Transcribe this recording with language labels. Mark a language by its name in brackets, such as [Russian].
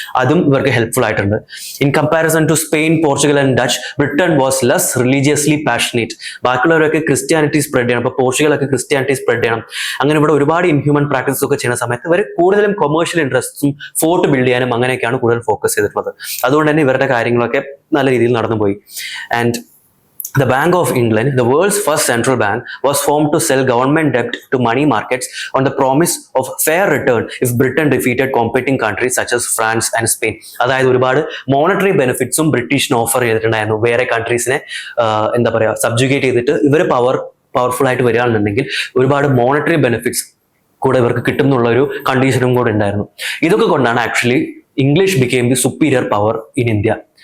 [Malayalam] അതും ഇവർക്ക് ഹെൽപ്ഫുൾ ആയിട്ടുണ്ട്. [English] In comparison to Spain, Portugal and Dutch, Britain was less religiously passionate. [Malayalam] ബാക്കിയുള്ളവരൊക്കെ Christianity spread ചെയ്യണം. ഇപ്പോൾ പോർച്ചുഗലൊക്കെ ക്രിസ്ത്യാനിറ്റി സ്പ്രെഡ് ചെയ്യണം. അങ്ങനെ ഇവിടെ ഒരുപാട് ഇൻഹ്യൂമൻ പ്രാക്ടീസ് ഒക്കെ ചെയ്യുന്ന സമയത്ത് ഇവർ കൂടുതലും കൊമേഴ്ഷ്യൽ ഇൻട്രസ്റ്റും ഫോർട്ട് ബിൽഡ് ചെയ്യാനും അങ്ങനെയൊക്കെയാണ് കൂടുതൽ ഫോക്കസ് ചെയ്തിട്ടുള്ളത്. അതുകൊണ്ട് തന്നെ ഇവരുടെ കാര്യങ്ങളൊക്കെ നല്ല രീതിയിൽ നടന്നുപോയി. And [English] The Bank of England, the world's first central bank, was formed to sell government debt to money markets on the promise of fair return if Britain defeated competing countries such as France and Spain. [Malayalam] അതായത് ഒരുപാട് monetary ബെനിഫിറ്റ്സും ബ്രിട്ടീഷിന് offer ചെയ്തിട്ടുണ്ടായിരുന്നു. വേറെ കൺട്രീസിനെ എന്താ പറയുക സബ്ജുഗേറ്റ് ചെയ്തിട്ട് ഇവർ powerful ആയിട്ട് വരികയാണെന്നുണ്ടെങ്കിൽ ഒരുപാട് മോണിറ്ററി ബെനിഫിറ്റ്സ് കൂടെ ഇവർക്ക് കിട്ടും എന്നുള്ള ഒരു കണ്ടീഷനും കൂടെ ഉണ്ടായിരുന്നു. ഇതൊക്കെ കൊണ്ടാണ് actually [English] English became the superior power in India.